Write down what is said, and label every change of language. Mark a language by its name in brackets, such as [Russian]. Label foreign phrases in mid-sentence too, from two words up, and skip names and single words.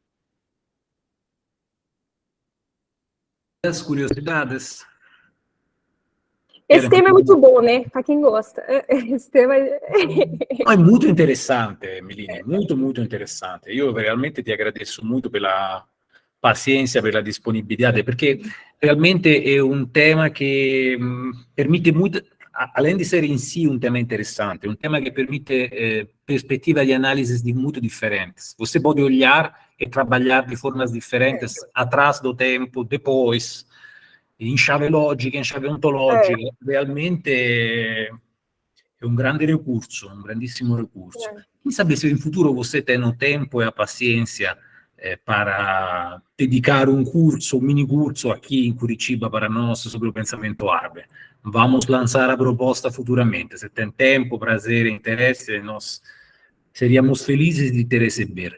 [Portuguese] As curiosidades. Esse tema é muito bom, né? Para quem gosta. Esse tema é muito interessante, Melini, muito, muito interessante. [Italian] Io realmente ti [Portuguese] agradeço muito pela pazienza, [Italian] per la disponibilità, perché realmente è un tema che permette [Portuguese] muito, além de ser em si um tema interessante, um tema que permite perspectiva de análise muito diferentes. Você pode olhar e trabalhar de formas diferentes atrás do tempo, depois, [Italian] in chiave logica, in chiave ontologica. Realmente è un grande recurso, un grandissimo recurso. [Portuguese] Quem sabe se [Italian] in futuro [Portuguese] você tem o tempo e a paciência para dedicar um curso, um mini curso aqui em Curitiba para nós sobre o pensamento árabe. Vamos lançar a proposta futuramente. Se tem tempo, prazer e interesse, nós seríamos felizes de te receber.